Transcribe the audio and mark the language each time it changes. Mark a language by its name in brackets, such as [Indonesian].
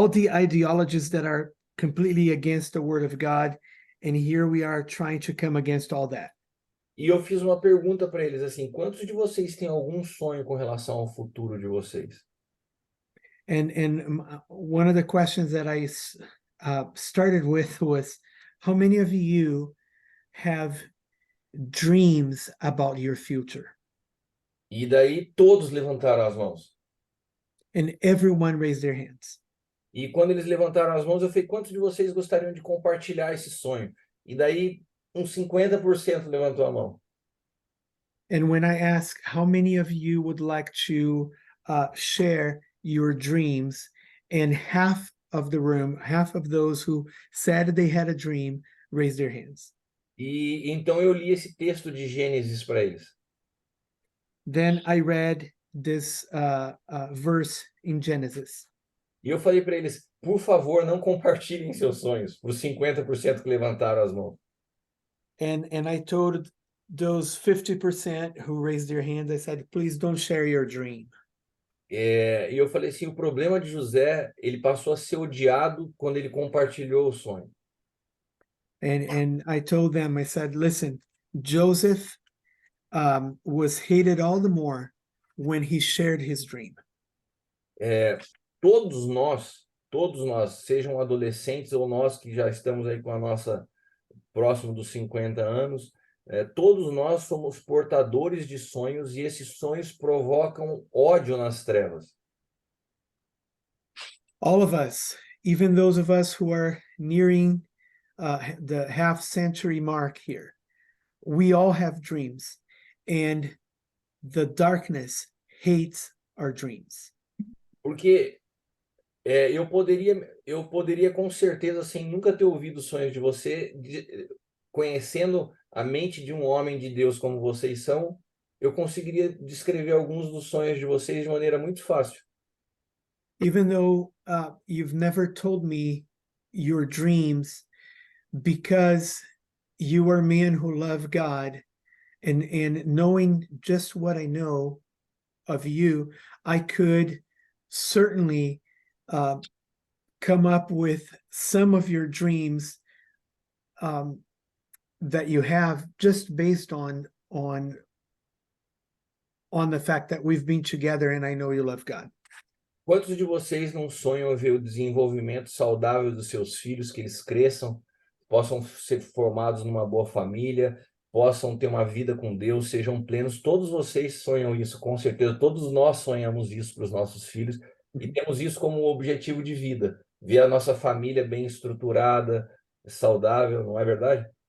[English] ideologies that are completely against the word of God, and here we are trying to come against all that. [Portuguese] E eu fiz uma pergunta para eles assim: quantos de vocês têm algum sonho com relação ao futuro de vocês? [English] And one of the questions that I started with was, how many of you have dreams about your future? [Portuguese] E daí todos levantaram as mãos. [English] And everyone raised their hands. [Portuguese] E quando eles levantaram as mãos, eu falei: quantos de vocês gostariam de compartilhar esse sonho? E daí uns 50% levantou a mão. [English] And when I ask how many of you would like to share your dreams, and half of the room, half of those who said they had a dream, raised their hands. [Portuguese] E então eu li esse texto de Gênesis para eles. [English] Then I read this verse in Genesis. [Portuguese] E eu falei para eles, por favor, não compartilhem seus sonhos para os 50% que levantaram as mãos. [English] And I told those 50% who raised their hands, I said, please don't share your dream. [Portuguese] E eu falei assim, o problema de José, ele passou a ser odiado quando ele compartilhou o sonho. [English] And I told them, I said, listen, Joseph was hated all the more when he shared his dream. [Portuguese] Todos nós, sejam adolescentes ou nós que já estamos aí com a nossa próximo dos 50 anos, todos nós somos portadores de sonhos e esses sonhos provocam ódio nas trevas. [English] All of us, even those of us who are nearing the half-century mark here, we all have dreams, and the darkness hates our dreams. [Portuguese] Porque eu poderia com certeza, sem nunca ter ouvido os sonhos de você, conhecendo a mente de um homem de Deus como vocês são, eu conseguiria descrever alguns dos sonhos de vocês de maneira muito fácil. [English] Even though you've never told me your dreams, because you are men who love God, and knowing just what I know of you, I could certainly come up with some of your dreams that you have, just based on the fact that we've been together and I know you love God. [Portuguese] Quantos de vocês não sonham ver o desenvolvimento saudável dos seus filhos, que eles cresçam, possam ser formados numa boa família, possam ter uma vida com Deus, sejam plenos? Todos vocês sonham isso, com certeza. Todos nós sonhamos isso para os nossos filhos e temos isso como objetivo de vida, ver a nossa família bem estruturada, saudável, não é verdade?